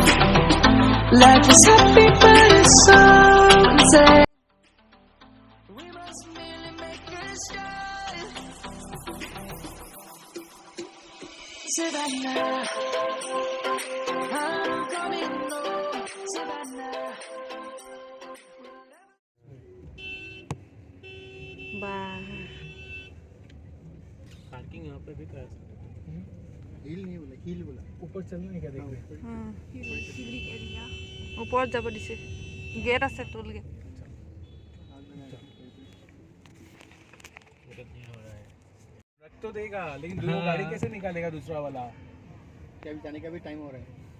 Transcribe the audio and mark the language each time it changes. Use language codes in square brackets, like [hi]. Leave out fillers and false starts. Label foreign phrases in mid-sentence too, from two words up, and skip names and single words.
[en] Life is happy but it's so insane. Savannah, I'm coming home, Savannah. [hi] पार्किंग यहाँ पे भी कर सकते हैं। हिल नहीं बोला, हिल बोला। ऊपर चलना है क्या देखते हैं? [as] ওপৰত যাব দিছে, গেট আছে, টোল গেট। [hi] रख तो देगा, लेकिन दूसरा गाड़ी कैसे निकालेगा दूसरा वाला? क्या भी जाने का भी टाइम हो रहा है।